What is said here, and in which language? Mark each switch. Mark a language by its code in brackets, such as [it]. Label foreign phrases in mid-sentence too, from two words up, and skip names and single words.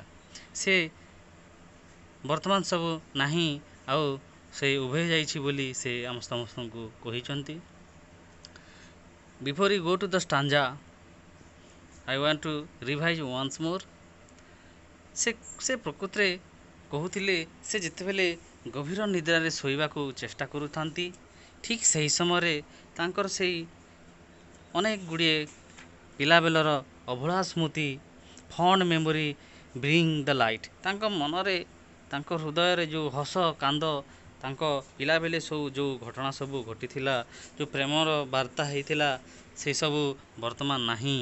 [or] ସେ ବର୍ତ୍ତମାନ ସବୁ ନାହିଁ, ଆଉ ସେ ଉଭେଇ ଯାଇଛି ବୋଲି ସେ ଆମ ସମସ୍ତଙ୍କୁ କହିଛନ୍ତି। [en] Before you go to the stanza, I want to revise once more. [or] ସେ ପ୍ରକୃତରେ କହୁଥିଲେ ସେ ଯେତେବେଳେ ଗଭୀର ନିଦ୍ରାରେ ଶୋଇବାକୁ ଚେଷ୍ଟା କରୁଥାନ୍ତି, ଠିକ୍ ସେହି ସମୟରେ ତାଙ୍କର ସେଇ ଅନେକ ଗୁଡ଼ିଏ ପିଲାବେଳର ଅଭୁଲା ସ୍ମୃତି, [en] fond memory bring the light, [or] ତାଙ୍କ ମନରେ ତାଙ୍କ ହୃଦୟରେ ଯେଉଁ ହସ କାନ୍ଦ, ତାଙ୍କ ପିଲାବେଳେ ସବୁ ଯେଉଁ ଘଟଣା ସବୁ ଘଟିଥିଲା, ଯେଉଁ ପ୍ରେମର ବାର୍ତ୍ତା ହେଇଥିଲା, ସେସବୁ ବର୍ତ୍ତମାନ ନାହିଁ।